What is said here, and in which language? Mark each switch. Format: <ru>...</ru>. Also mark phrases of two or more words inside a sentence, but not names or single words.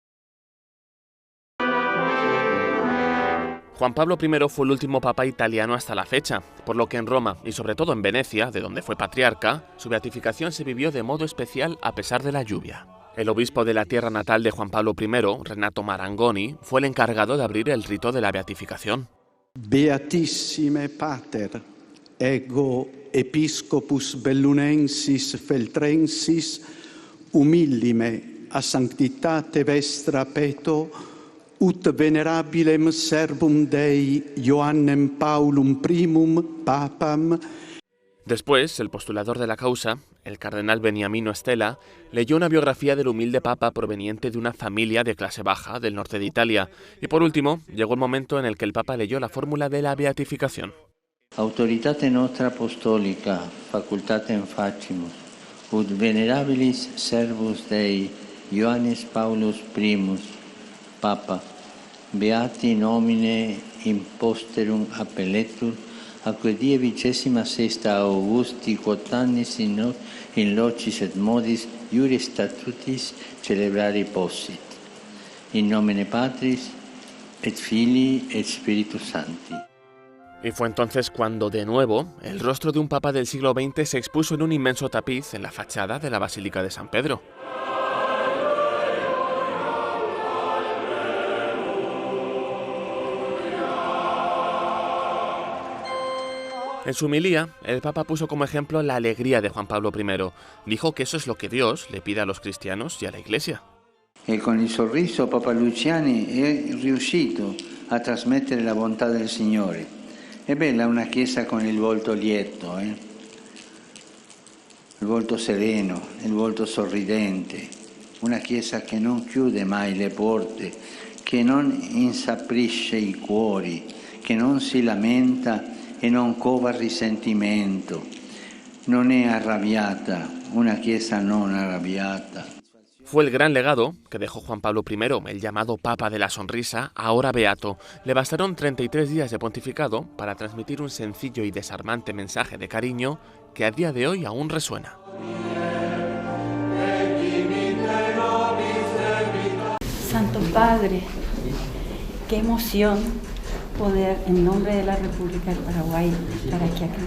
<es>Juan Pablo I fue el último papa italiano hasta la fecha, por lo que en Roma y sobre todo en Venecia, de donde fue patriarca, su beatificación se vivió de modo especial a pesar de la lluvia. El obispo de la tierra natal de Juan Pablo I, Renato Marangoni, fue el encargado de abrir el rito de la beatificación.</es> <la>Beatissime Pater, ego episcopus bellunensis feltrensis, humillime a sanctitate vestra peto, ut venerabilem servum Dei Ioannem Paulum primum papam.</la> <es>Después, el postulador de la causa, el cardenal Beniamino Stella, leyó una biografía del humilde papa proveniente de una familia de clase baja del norte de Italia. Y por último, llegó el momento en el que el papa leyó la fórmula de la beatificación.</es> <la>Autoritate nostra apostolica, facultatem facimus, ut venerabilis servus Dei Ioannis Paulus primus, Papa, beati nomine imposterum appelletur, acque die 26 Augusti quotannis in locis et modis iuris statutis celebrari possit. In nomine Patris et Filii et Spiritus Sancti.</la> <es>Y fue entonces cuando, de nuevo, el rostro de un papa del siglo XX se expuso en un inmenso tapiz en la fachada de la Basílica de San Pedro. En su homilía, el Papa puso como ejemplo la alegría de Juan Pablo I. Dijo que eso es lo que Dios le pide a los cristianos y a la Iglesia.</es> <it>E con il sorriso Papa Luciani è riuscito a trasmettere la bontà del Signore. È bella una chiesa con il volto lieto, il volto sereno, il volto sorridente, una chiesa che non chiude mai le porte, che non insaprisce i cuori, che non si lamenta e non cova risentimento, non è arrabbiata, una chiesa non arrabbiata.</it> <es>Fue el gran legado que dejó Juan Pablo I, el llamado Papa de la Sonrisa, ahora beato. Le bastaron 33 días de pontificado para transmitir un sencillo y desarmante mensaje de cariño que a día de hoy aún resuena. Santo Padre, qué emoción poder, en nombre de la República del Paraguay, estar aquí acá.</es>